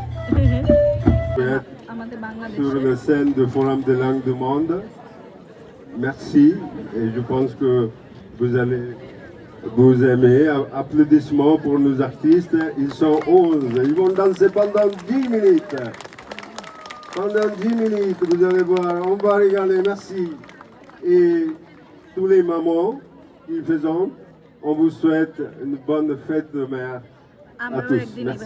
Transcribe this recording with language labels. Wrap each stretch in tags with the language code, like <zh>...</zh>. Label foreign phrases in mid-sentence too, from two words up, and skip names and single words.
<bn>আমাদের</bn> <fr>sur</fr> <bn>বাংলাদেশে।</bn> <fr>la scène de Forum des langues du monde. Merci et je pense que vous allez vous aimer. Applaudissements pour nos artistes. Ils sont 11. Ils vont danser pendant 10 minutes. Pendant 10 minutes, vous allez voir. On va regarder. Merci. Et tous les mamans qui faisons, on vous souhaite une bonne fête de mère à</fr> <bn>আমরাও</bn> <fr>tous.</fr> <bn>একদিন</bn> <fr>Merci.</fr>